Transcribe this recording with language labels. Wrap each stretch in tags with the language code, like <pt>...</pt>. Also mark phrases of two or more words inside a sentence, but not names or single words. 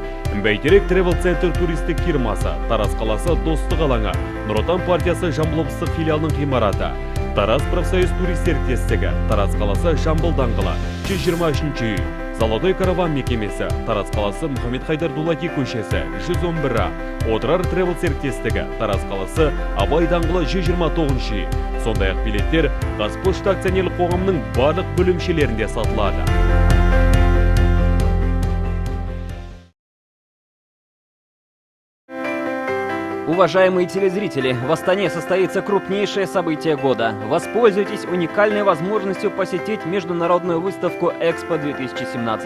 <kk>Бәйтерек Travel Center туристік фирмасы, Тараз қаласы Достық алаңы, Нұр Отан партиясы Жамбыл облыстық филиалының ғимараты, Тараз профсоюз турист серіктестігі, Тараз қаласы Жамбыл даңғылы, 123 үй, Золотой караван мекемесі, Тараз қаласы Мұхаммед Хайдар Дулати көшесі, 111-а, Отырар Travel серіктестігі, Тараз қаласы Абай даңғылы 129 үй. Сондай-ақ билеттер Қазпошта акционерлік қоғамының барлық бөлімшелерінде сатылады.</kk> <ru>Уважаемые телезрители, в Астане состоится крупнейшее событие года. Воспользуйтесь уникальной возможностью посетить международную выставку Экспо 2017.</ru>